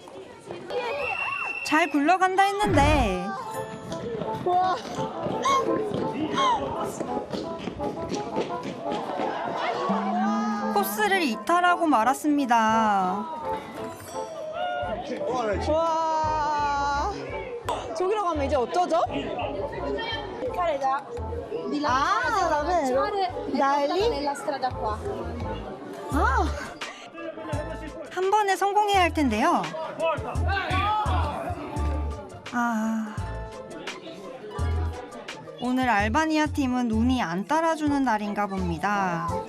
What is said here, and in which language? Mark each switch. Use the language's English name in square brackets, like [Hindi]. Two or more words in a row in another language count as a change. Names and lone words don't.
[Korean] 잘 굴러간다 했는데 코스를 이탈하고 말았습니다. 와. 저기로 가면 이제 어쩌죠? [Italian] davvero? Da lì? [Korean] 아. 한 번에 성공해야 할 텐데요. 오늘 알바니아 팀은 운이 안 따라주는 날인가 봅니다.